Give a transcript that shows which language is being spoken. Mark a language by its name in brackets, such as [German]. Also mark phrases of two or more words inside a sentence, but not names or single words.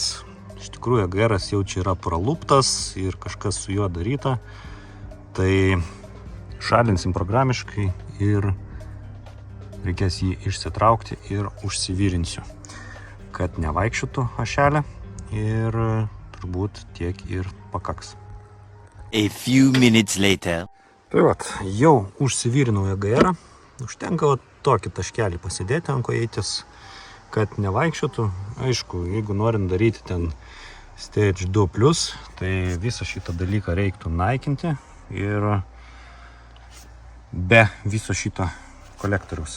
[Lithuanian] Iš tikrųjų, EGR-as jau čia yra praluptas ir kažkas su juo daryta. Tai šalinsim programiškai ir reikės jį išsitraukti ir užsivyrinsiu, kad nevaikščiotų ašelė ir turbūt tiek ir pakaks. [English] A few minutes later. [Lithuanian] Tai vat, jau užsivyrinau EGR-ą. Užtenka tokį taškelį pasidėti ant kojytės, kad nevaikščiotų. Aišku, jeigu norint daryti ten Stage 2+, tai visą šitą dalyką reiktų naikinti ir be viso šito kolektoriaus.